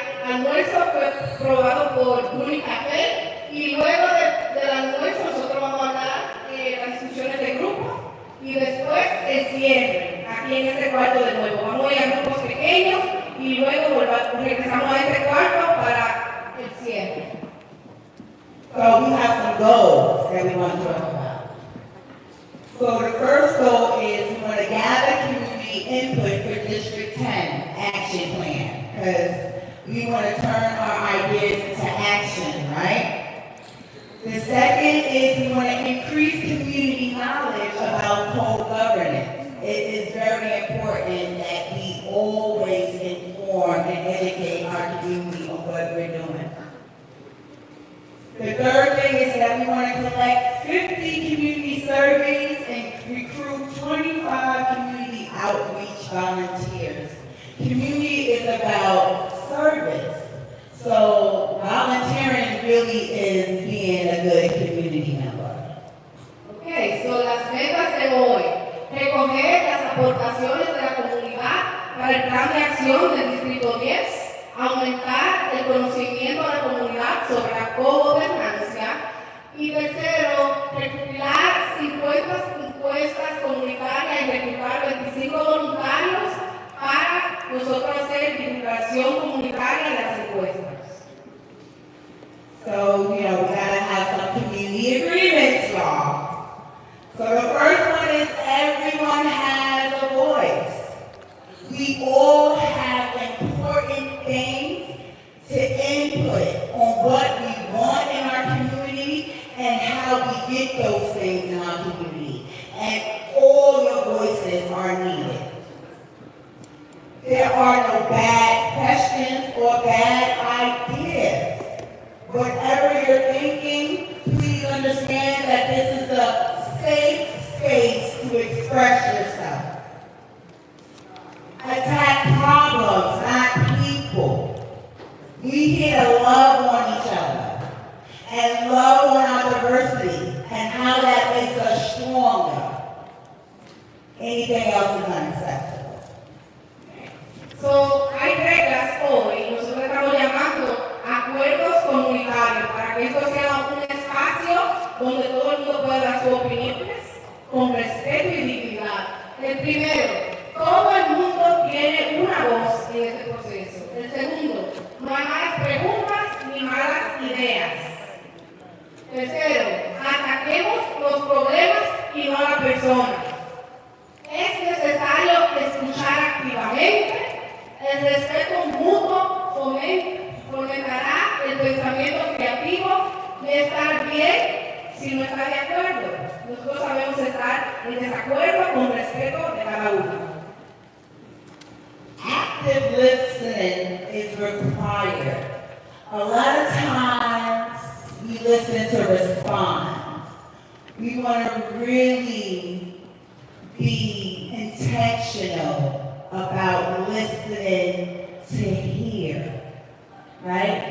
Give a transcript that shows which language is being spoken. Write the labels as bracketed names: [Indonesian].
[Spanish] Almuerzo fue probado por Booney Café, y luego del almuerzo nosotros vamos a hablar las discusiones de grupo, y después el cierre, aquí en este cuarto de nuevo. Vamos a ir a grupos pequeños y luego regresamos a este cuarto para el cierre. [English] So we have some goals that we want to talk about. So the first goal is we want to gather community input for District 10 action plan, because we want to turn our ideas into action, right? The second is we want to increase community knowledge about co-governance. It is very important that we always inform and educate our community on what we're doing. The third thing is that we want to collect 50 community surveys and recruit 25 community outreach volunteers. Community is about service, so volunteering really is being a good community member. [Spanish] Okay, so las metas de hoy: recoger las aportaciones de la comunidad para el plan de acción del Distrito 10, aumentar el conocimiento de la comunidad sobre la cogobernanza, y tercero, recopilar 50 encuestas comunitarias y reclutar 25 voluntarios para nosotros hacer divulgación comunitaria en las encuestas. [English] So, we gotta have some community agreements, y'all. So the first one is everyone has a voice. We all have important things to input on what we want in our community and how we get those things in our community. And all your voices are needed. There are no bad questions or bad ideas. Whatever you're thinking, please understand that this is a safe space to express yourself. Attack problems, not people. We here to love on each other and love on our diversity and how that makes us stronger. Anything else is unacceptable. [Spanish] So, hay reglas hoy, nosotros estamos llamando acuerdos comunitarios, para que esto sea un espacio donde todo el mundo pueda dar sus opiniones con respeto y dignidad. El primero, todo el mundo tiene una voz en este proceso. El segundo, no hay malas preguntas ni malas ideas. Tercero, ataquemos los problemas y no a la persona. Es necesario escuchar activamente. El respeto mutuo fomentará el pensamiento creativo de estar bien si no está de acuerdo. Nosotros sabemos estar en desacuerdo con respeto de cada uno. [English] Active listening is required. A lot of times we listen to respond. We want to really be intentional about listening to hear, right?